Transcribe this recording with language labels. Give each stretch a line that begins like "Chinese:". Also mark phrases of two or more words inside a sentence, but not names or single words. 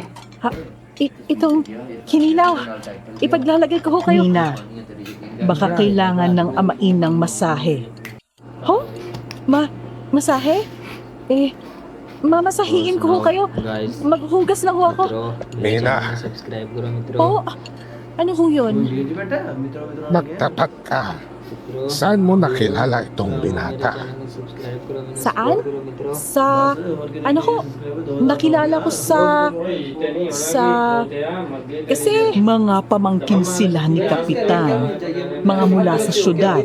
Filipino: Itong hinilaw. Ipaglalagay ko ho kayo. Nina, baka kailangan ng amain ng masahe. Ho? Masahe? Mamasahiin ko ho kayo.
English: guys
Filipino: Maghugas lang ho ako.
Hindi: मित्रों
Filipino: Mina,
Hindi: सब्सक्राइब करो मित्रों
Filipino: Oo. Ano ho yun? magtapat ka. Saan mo nakilala itong binata? Saan? Sa, ano ho? Nakilala ko sa, kasi mga pamangkin sila ni Kapitan, mga mula sa syudad.